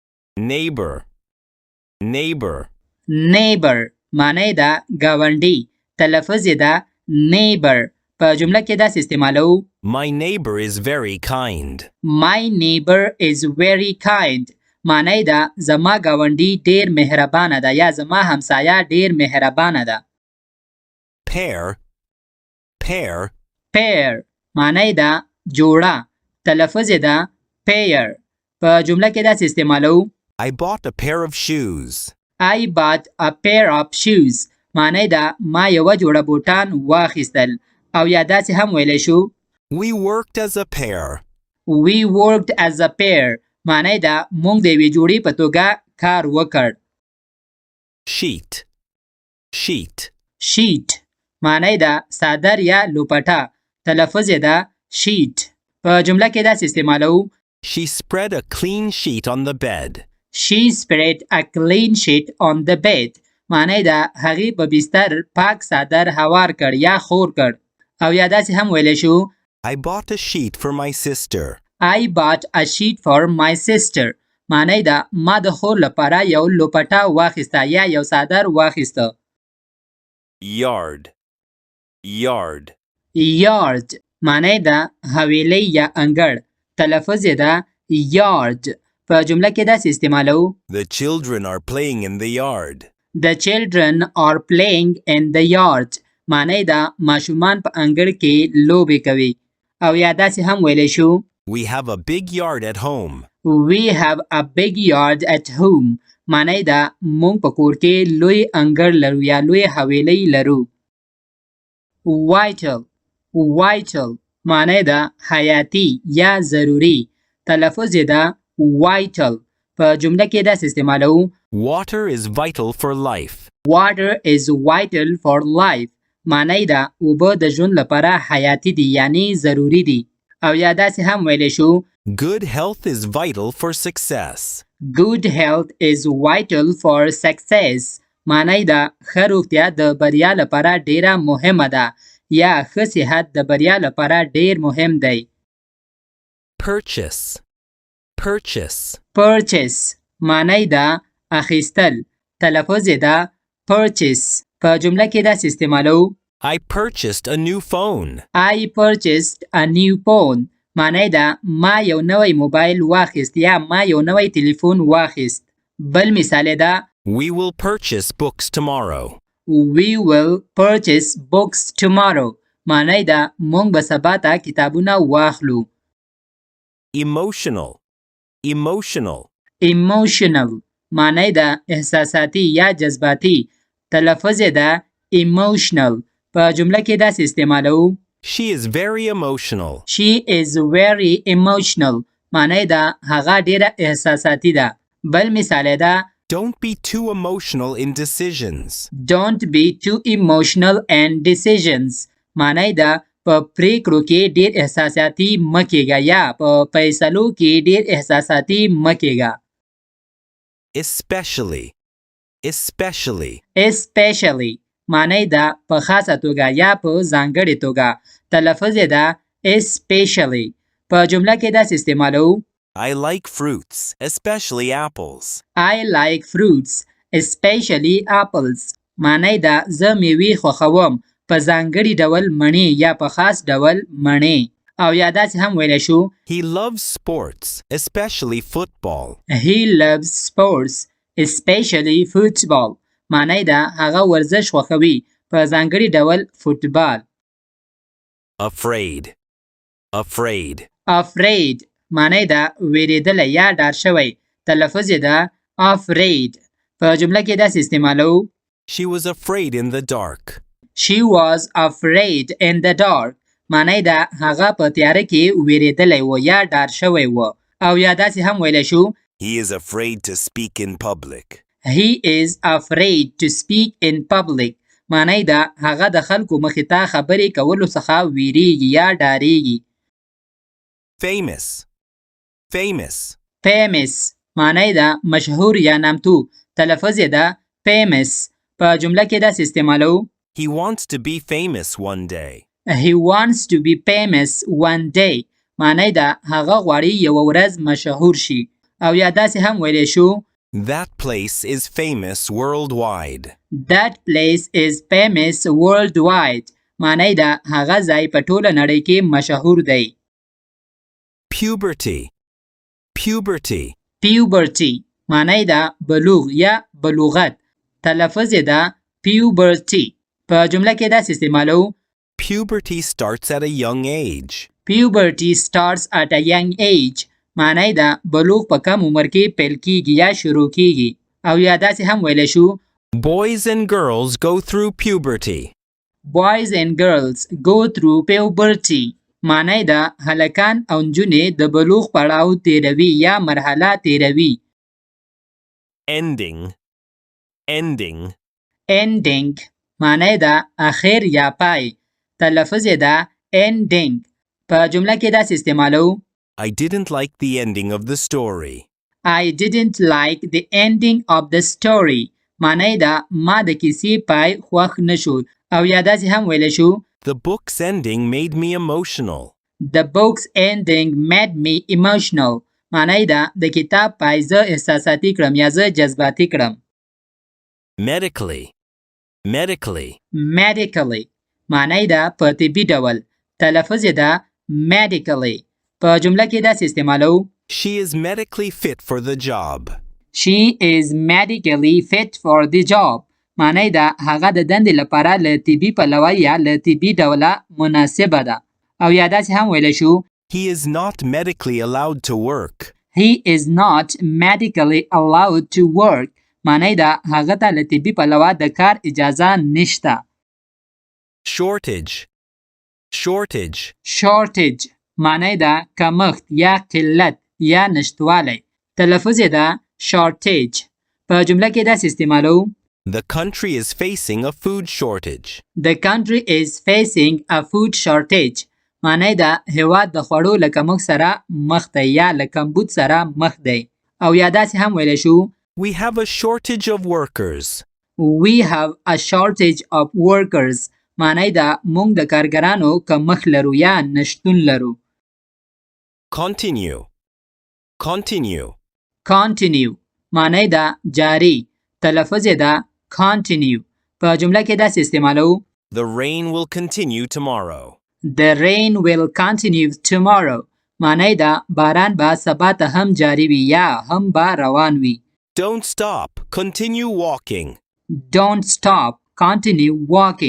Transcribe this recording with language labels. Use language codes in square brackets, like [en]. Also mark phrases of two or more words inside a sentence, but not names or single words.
[en] neighbor, neighbor. [ps] neighbor معنی دا گاونډي تلفظ یې دا neighbor په جمله کې داسې استعمالو [en] My neighbor is very kind. My neighbor is very kind [ps] معنی دا زما گاونډي ډیر مهربانه ده یا زما همسایه ډیر مهربانه ده [en] Pair, pair. [ps] pair معنی دا جوړه تلفظ یې دا pair په جمله کې داسې استعمالو [en] I bought a pair of shoes. I bought a pair of shoes [ps] معنی دا ما یوه جوړه بوټان واخیستل او یا داسې هم ویلی شو [en] We worked as a pair. We worked as a pair [ps] معنی دا موږ د یوې جوړې په توګه کار وکړ [en] Sheet, sheet. [ps] sheet معنی دا څادر یا لوپټه تلفظ یې دا sheet په جمله کې داسې استعمالو [en] She spread a clean sheet on the bed. She spread a clean sheet on the bed [ps] معنی دا هغې په بستر پاک څادر هوار کړ یا خور کړ او یا داسې هم ویلی شو [en] I bought a sheet for my sister. I bought a sheet for my sister [ps] معنی دا ما د خور لپاره یو لوپټه واخیسته یا یو څادر واخیسته [en] Yard, yard. [ps] yard معنی دا حویلی یا انګړ تلفظ یې دا yard په جمله کې داسې استعمالو [en] The children are playing in the yard. The children are playing in the yard [ps] معنی دا ماشومان په انګړ کې لوبې کوي او یا داسې هم ویلی شو [en] We have a big yard at home. We have a big yard at home [ps] معنی دا مونږ په کور کې لوی انګړ لرو یا لوی حویلی لرو [en] vital vital [ps] معنی دا حیاتی یا ضروری تلفظ یې دا vital په جمله کې داسې استعمالو [en] Water is vital for life. Water is vital for life [ps] معنی دا اوبه د ژوند لپاره حیاتي دي یعنی ضروری دي او یا داسې هم ویلی شو [en] Good health is vital for success. Good health is vital for success [ps] معنی دا ښه روغتیا د بریا لپاره ډیره مهمه ده یا ښه صحت د بریا لپاره ډیر مهم دی [en] Purchase, purchase. [ps] purchase معنی دا اخیستل تلفظ یې دا purchase په جمله کې داسې استعمالو [en] I purchased a new phone. I purchased a new phone [ps] معنی دا ما یو نوی موبایل واخیست یا ما یو نوی تلیفون واخیست بل مثال یې دا [en] We will purchase books tomorrow. We will purchase books tomorrow [ps] معنی دا مونږ به سبا ته کتابونه واخلو [en] Emotional, emotional. [ps] emotional معنی دا احساساتی یا جذباتی تلفظ یې دا emotional په جمله کې داسې استعمالو [en] She is very emotional. She is very emotional [ps] معنی دا هغه ډیره احساساتی ده بل مثال یې دا [en] Don't be too emotional in decisions. Don't be too emotional and decisions [ps] معنی دا په پریکړو کې ډیر احساساتي مه کیږه یا په فیصلو کې ډیر احساساتي مه کیږه [en] Especially, especially. [ps] especially معنی دا په خاصه توګه یا په ځانګړې توګه تلفظ یې دا especially په جمله کې داسې استعمالو [en] I like fruits, especially apples. I like fruits especially apples [ps] معنی دا زه میوې خوښوم په ځانګړي ډول مڼې یا په خاص ډول مڼې او یا داسې هم ویلی شو [en] He loves sports, especially football. He loves sports especially football [ps] معنی دا هغه ورزش خوښوي په ځانګړي ډول فوتبال [en] Afraid, afraid. [ps] afraid معنی دا ویریدلی یا ډار شوی تلفظ یې دا afraid په جمله کې داسې استعمالو [en] She was afraid in the dark. She was afraid in the dark [ps] معنی دا هغه په تیاره کې ویریدلی و یا ډار شوی و او یا داسې هم ویلی شو [en] He is afraid to speak in public. He is afraid to speak in public [ps] معنی دا هغه د خلکو مخې ته خبرې کولو څخه ویریږي یا ډاریږي [en] Famous, famous. [ps] famous معنی دا مشهور یا نامتو تلفظ یې دا famous په جمله کې داسې استعمالو [en] He wants to be famous one day. He wants to be famous one day [ps] معنی دا هغه غواړي یوه ورځ مشهور شي او یا داسې هم ویلی شو [en] That place is famous worldwide. That place is famous worldwide. [ps] معنی ده هغه ځای په ټوله نړۍ کې مشهور دی. [en] Puberty. Puberty. [ps] Puberty معنی ده بلوغ یا بلوغت. تلفظ یې ده puberty. په جمله کې داسې استعمالو [en] Puberty starts at a young age. Puberty starts at a young age. [ps] معنی ده بلوغ په کم عمر کې پیل کیږي یا شروع کیږي. او یا داسې هم ویلی شو [en] Boys and girls go through puberty. Boys and girls go through puberty. [ps] معنی ده هلکان او نجونې د بلوغ پړاو تیروي یا مرحله تیروي. [en] Ending. Ending. [ps] Ending معنی ده اخر یا پای. تلفظ یې ده ending. په جمله کې داسې استعمالو [en] I didn't like the ending of the story. I didn't like the ending of the story. [ps] معنی ده ما د کیسې پای خوښ نشو. او یا داسې هم ویلی شو [en] The book's ending made me emotional. The book's ending made me emotional. [ps] معنی ده د کتاب پای زه احساساتي کړم یا زه جذباتي کړم. [en] Medically. Medically. [ps] Medically معنی ده په طبي ډول. تلفظ یې ده medically. په جمله کې داسې استعمالو [en] She is medically fit for the job. She is medically fit for the job. [ps] معنی ده هغه د دندې لپاره له طبي پلوه یا له طبي ډوله مناسبه ده. او یا داسې هم ویلی شو [en] He is not medically allowed to work. He is not medically allowed to work. [ps] معنی ده هغه ته له طبي پلوه د کار اجازه نشته. [en] Shortage. Shortage. [ps] Shortage معنی ده کمښت یا قلت یا نشتوالی. تلفظ یې ده shortage. په جمله کې داسې استعمالو [en] The country is facing a food shortage. The country is facing a food shortage. [ps] معنی ده هېواد د خوړو له کمښت سره مخ دی یا له کمبود سره مخ دی. او یا داسې هم ویلی شو [en] We have a shortage of workers. We have a shortage of workers. [ps] معنی ده موږ د کارګرانو کمښت لرو یا نشتون لرو. [en] Continue. Continue. [ps] Continue معنی ده جاری. تلفظ یې ده continue. په جمله کې داسې استعمالو [en] The rain will continue tomorrow. The rain will continue tomorrow. [ps] معنی ده باران به سبا ته هم جاری وي یا هم به روان وي. [en] Don't stop. Continue walking. Don't stop. Continue walking.